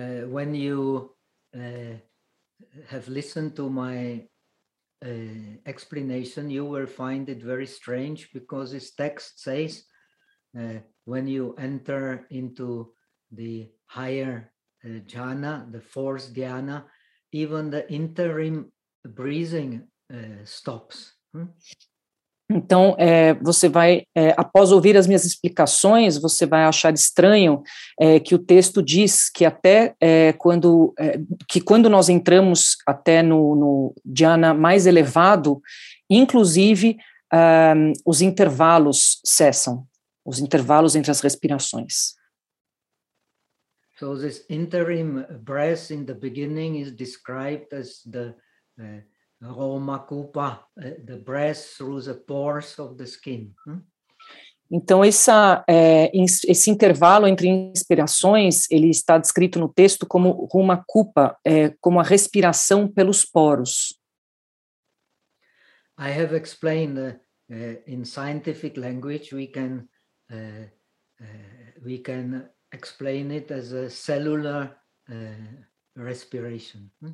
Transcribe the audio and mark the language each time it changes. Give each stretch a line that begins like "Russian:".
English: When you have listened to my explanation, you will find it very strange because this text says when you enter into the higher jhana, the fourth dhyana, even the interim breathing stops.
Portuguese: Então, você vai, após ouvir as minhas explicações, você vai achar estranho que o texto diz que até quando nós entramos até no dhyana mais elevado, inclusive os intervalos cessam, os intervalos entre as respirações.
English: So this interim breath in the beginning is described as the Romakupa, the breath through the pores of the skin.
Portuguese: Então, esse intervalo entre inspirações, ele está descrito no texto como Romakupa, como a respiração pelos poros.
English: I have explained in scientific language, we can explain it as a cellular respiration.